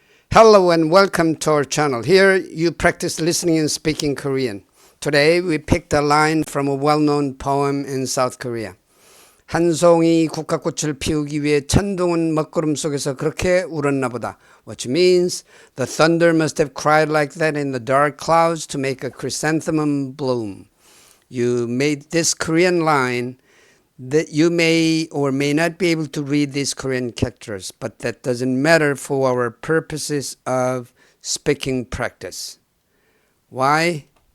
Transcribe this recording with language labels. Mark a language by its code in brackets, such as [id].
[en] Hello and welcome to our channel. Here you practice listening and speaking Korean. Today we picked a line from a well-known poem in South Korea. [ko] 한 송이 국화꽃을 피우기 위해 천둥은 먹구름 속에서 그렇게 울었나 보다. [en] Which means the thunder must have cried like that in the dark clouds to make a chrysanthemum bloom. You made this Korean line that you may or may not be able to read these Korean characters, but that doesn't matter for our purposes of speaking practice. Why?